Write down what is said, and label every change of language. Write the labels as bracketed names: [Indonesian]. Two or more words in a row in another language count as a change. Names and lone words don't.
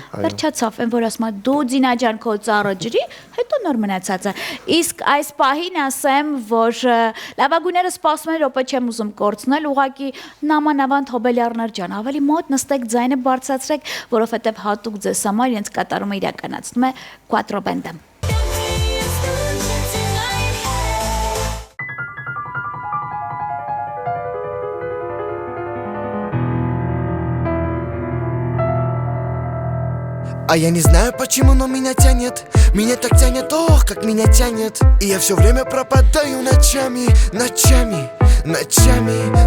[Armenian] Վերջացավ, այն որ ասում է դու Ձինա ջան քո ծառը ջրի, հետո նոր մնացածը։ Իսկ այս պահին ասեմ, որ լավագույնները սպասում են, րոպե չեմ ուզում կորցնել, ուղղակի նամանավանդ Հոբելյարներ ջան, ավելի մոտ նստեք, ձայնը բարձրացրեք, որովհետև հատուկ ձեզ համար իրենց կատարումը իրականացնում է Quattro բենդը։ [Russian] А я не знаю почему, но меня тянет. Меня так тянет, ох, как меня тянет. И я все время пропадаю ночами, ночами, ночами.